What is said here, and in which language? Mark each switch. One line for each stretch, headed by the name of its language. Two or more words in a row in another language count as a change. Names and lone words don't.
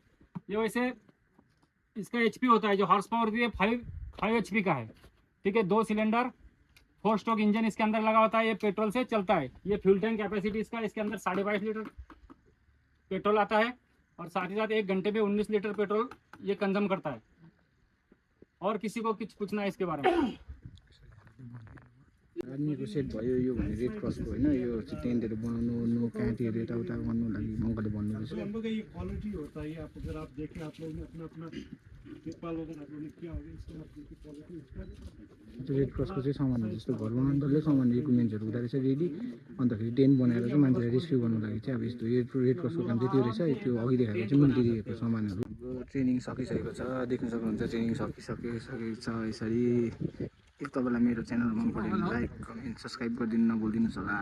Hindi: ये वैसे इसका एचपी होता है, जो
English: horse power
Hindi: होती है 5 एचपी का है, ठीक है। 2
English: cylinder 4 stroke engine
Hindi: इसके अंदर लगा होता है। ये पेट्रोल से चलता है। ये
English: fuel tank capacity
Hindi: इसका, इसके अंदर 22.5 लीटर पेट्रोल आता है, और साथ ही साथ 1 घंटे में 19 लीटर पेट्रोल ये कंज्यूम करता है। और किसी को कुछ पूछना है इसके बारे में?
Nepali: आर्मीको सेट भयो यो भने रेड क्रसको होइन, यो चाहिँ टेन्टहरू बनाउनु ओर्नु काँटीहरू यताउता गर्नु लागि अङ्कलले भन्नुहुँदैछ।
Hindi: हम लोग का ये क्वालिटी होता है। आप अगर आप देखें, आप लोगों ने अपना अपना पेपाल वगैरह आप लोगों ने किया होगा, इसमें आप देखिए क्वालिटी उसका।
Nepali: रेड क्रसको चाहिँ सामानहरू जस्तो घर बनाउनु डल्लै सामान इक्विपमेन्ट्सहरू हुँदो रहेछ रेडी। अन्तखेरि टेन्ट बनाएर चाहिँ मान्छेलाई रेस्क्यु गर्नु लागि चाहिँ अब यस्तो रेड क्रसको काम चाहिँ त्यो रहेछ। त्यो अघि देखाएको चाहिँ मिलिटेरीहरूको सामानहरू। ट्रेनिङ सकिसकेको छ, देख्न सक्नुहुन्छ ट्रेनिङ सकिसकेको छ यसरी। यदि तपाईँलाई मेरो च्यानल मन पऱ्यो भने
English: like comment subscribe
Nepali: गरिदिनु नभुलिदिनुहोस् होला।